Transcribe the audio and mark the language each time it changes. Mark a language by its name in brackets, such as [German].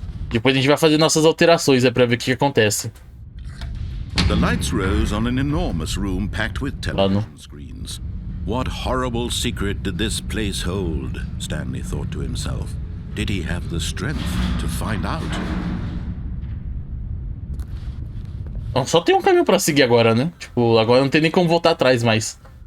[Portuguese] Depois a gente vai fazer nossas alterações, pra ver o que acontece. [English] The lights rose on an enormous room packed with television screens. What horrible secret did this place hold? Stanley thought to himself. Did he have the strength to find out? [Portuguese] Só tem um caminho pra seguir agora, né? Tipo, agora não tem nem como voltar atrás mais.